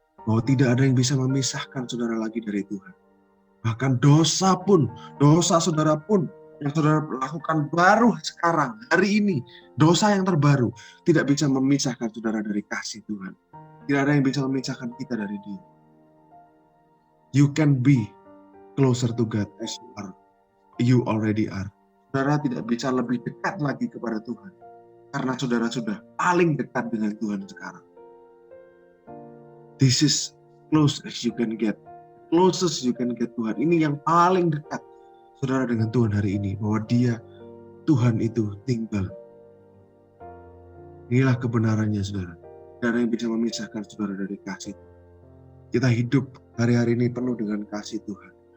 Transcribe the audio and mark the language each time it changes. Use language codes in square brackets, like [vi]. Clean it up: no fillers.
[id] Bahwa tidak ada yang bisa memisahkan saudara lagi dari Tuhan. Bahkan dosa saudara pun yang saudara lakukan baru sekarang, hari ini, dosa yang terbaru, tidak bisa memisahkan saudara dari kasih Tuhan. Tidak ada yang bisa memisahkan kita dari Dia. [en] You can be closer to God as you already are. [id] Saudara tidak bisa lebih dekat lagi kepada Tuhan. Karena saudara sudah paling dekat dengan Tuhan sekarang. [en] This is close as you can get. Closest you can get Tuhan. [id] Ini yang paling dekat saudara dengan Tuhan hari ini. Bahwa Dia, Tuhan itu tinggal. Inilah kebenarannya saudara. Tidak ada yang bisa memisahkan saudara dari kasih. Kita hidup hari-hari ini penuh dengan kasih Tuhan.